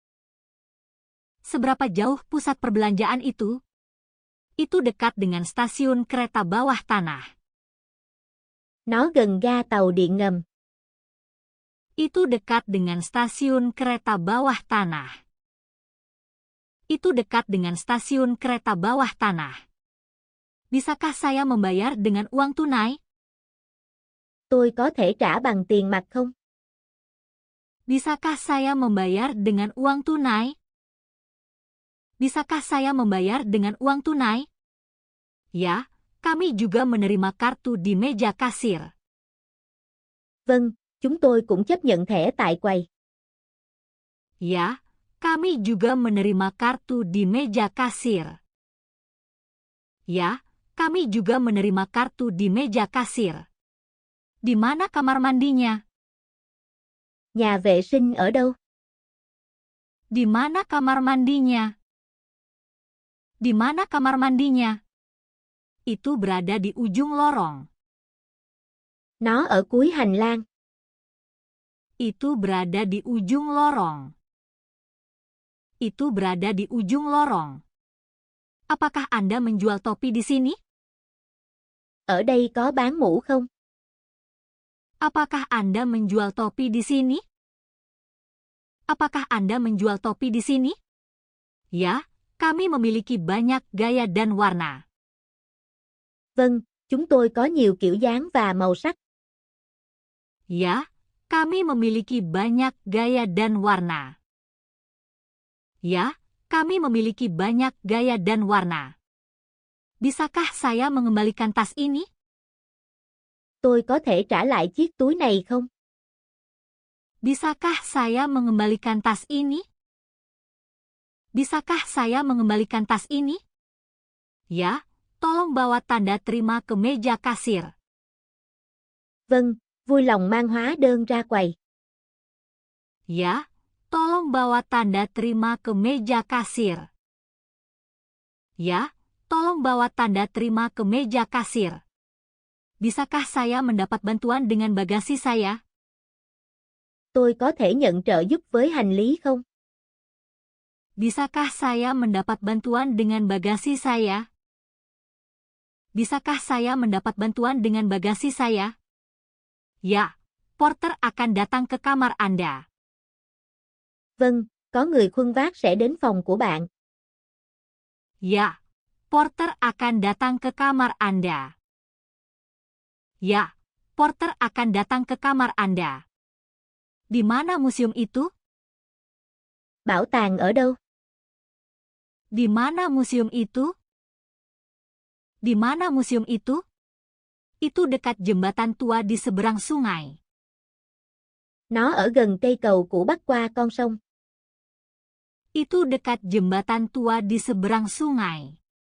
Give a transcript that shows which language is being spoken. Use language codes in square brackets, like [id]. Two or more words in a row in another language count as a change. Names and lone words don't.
[id] Seberapa jauh pusat perbelanjaan itu? Itu dekat dengan stasiun kereta bawah tanah. [vi] Nó gần ga tàu điện ngầm. [id] Itu dekat dengan stasiun kereta bawah tanah. Itu dekat dengan stasiun kereta bawah tanah. Bisakah saya membayar dengan uang tunai? [vi] Tôi có thể trả bằng tiền mặt không? [id] Bisakah saya membayar dengan uang tunai? Bisakah saya membayar dengan uang tunai? Ya, kami juga menerima kartu di meja kasir. [vi] Vâng, chúng tôi cũng chấp nhận thẻ tại quầy. [id] Ya, kami juga menerima kartu di meja kasir. Ya, kami juga menerima kartu di meja kasir. Di mana kamar mandinya? [vi] Nhà vệ sinh ở đâu? [id] Di mana kamar mandinya? Di mana kamar mandinya? Itu berada di ujung lorong. [vi] Nó ở cuối hành lang. [id] Itu berada di ujung lorong. Itu berada di ujung lorong. Apakah Anda menjual topi di sini? [vi] Ở đây có bán mũ không? [id] Apakah Anda menjual topi di sini? Apakah Anda menjual topi di sini? Ya, kami memiliki banyak gaya dan warna. [vi] Vâng, chúng tôi có nhiều kiểu dáng và màu sắc. [id] Ya, kami memiliki banyak gaya dan warna. Ya, kami memiliki banyak gaya dan warna. Bisakah saya mengembalikan tas ini? [vi] Tôi có thể trả lại chiếc túi này không? [id] Bisakah saya mengembalikan tas ini? Bisakah saya mengembalikan tas ini? Ya, tolong bawa tanda terima ke meja kasir. [vi] Vâng, vui lòng mang hóa đơn ra quầy. [id] Ya, tolong bawa tanda terima ke meja kasir. Ya, tolong bawa tanda terima ke meja kasir. Bisakah saya mendapat bantuan dengan bagasi saya? [vi] Tôi có thể nhận trợ giúp với hành lý không? [id] Bisakah saya mendapat bantuan dengan bagasi saya? Bisakah saya mendapat bantuan dengan bagasi saya? Ya, porter akan datang ke kamar Anda. [vi] Vâng, có người khuân vác sẽ đến phòng của bạn. [id] Ya, porter akan datang ke kamar Anda. Ya, porter akan datang ke kamar Anda. Di mana museum itu? [vi] Bảo tàng ở đâu? [id] Di mana museum itu? Di mana museum itu? Itu dekat jembatan tua di seberang sungai. [vi] Nó ở gần cây cầu cũ bắc qua con sông. [id] Itu dekat jembatan tua di seberang sungai.